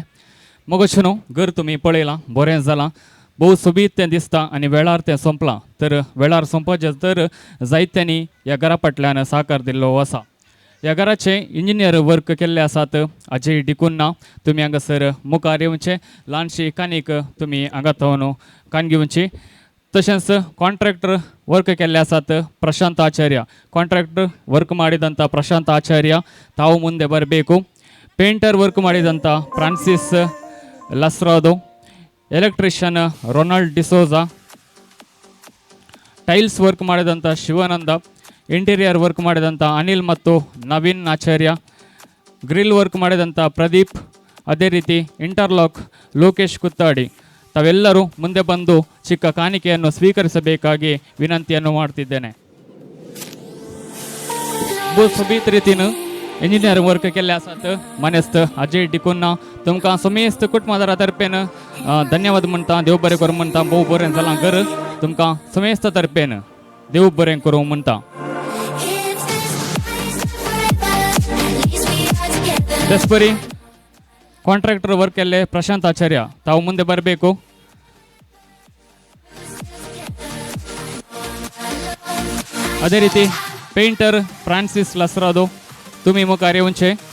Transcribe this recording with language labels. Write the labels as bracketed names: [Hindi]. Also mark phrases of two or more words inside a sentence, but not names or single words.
[Konkani] मगोशनो घर तुम्ही पळयला बरें जालां. भोव सोबीत तें दिसता आनी वेळार तें संपलां. तर वेळार संपचे तर जायत्यांनी ह्या घरा फाटल्यान साकार दिल्लो आसा. ह्या घराचे [English] engineer work [Konkani] केल्ले आसात. अजय डिकुन्ना तुमी हांगासर मुखार येवचे. ल्हानशी कानीक तुमी हांगा थावन कान घेवची. तशेंच [English] contractor work [Konkani] केल्ले आसात ಪ್ರಶಾಂತ್ ಆಚಾರ್ಯ. [English] contractor work [Kannada] ಮಾಡಿದಂಥ ಪ್ರಶಾಂತ್ ಆಚಾರ್ಯ ತಾವು ಮುಂದೆ ಬರಬೇಕು. [English] painter work [Kannada] ಮಾಡಿದಂಥ ಫ್ರಾನ್ಸಿಸ್ ಲಸ್ರಾದೋ, ಎಲೆಕ್ಟ್ರಿಷಿಯನ್ ರೊನಾಲ್ಡ್ ಡಿಸೋಜಾ, [English] tiles work [Kannada] ಮಾಡಿದಂಥ ಶಿವಾನಂದ, [English] interior work [Kannada] ಮಾಡಿದಂಥ ಅನಿಲ್ ಮತ್ತು ನವೀನ್ ಆಚಾರ್ಯ, [English] grill work [Kannada] ಮಾಡಿದಂಥ ಪ್ರದೀಪ್, ಅದೇ ರೀತಿ ಇಂಟರ್ಲಾಕ್ ಲೋಕೇಶ್ ಕುತ್ತಾಡಿ ತಾವೆಲ್ಲರೂ ಮುಂದೆ ಬಂದು ಚಿಕ್ಕ ಕಾಣಿಕೆಯನ್ನು ಸ್ವೀಕರಿಸಬೇಕಾಗಿ ವಿನಂತಿಯನ್ನು ಮಾಡ್ತಿದ್ದೇನೆ. [Konkani] सोबीत रितीन [English] engineer work [Konkani] केल्ले आसात. मनेस्त अजय डिकुन्ना तुमकां समेस्त कुटुंबादारा तर्फेन धन्यवाद म्हणटा. देव बरें करूं म्हणटा. भोव बरें जालां घर तुमकां समेस्त तर्फेन देव बरें करूं म्हणटा. [Kannada] तेच [English] contractor work [Kannada] केल्ले ಪ್ರಶಾಂತ್ ಆಚಾರ್ಯ ತಾವು ಮುಂದೆ ಬರಬೇಕು. ಅದೇ ರೀತಿ ಪೇಂಟರ್ ಫ್ರಾನ್ಸಿಸ್ ಲಸ್ರಾದೋ [Konkani] तुम्ही मुखार येवचे.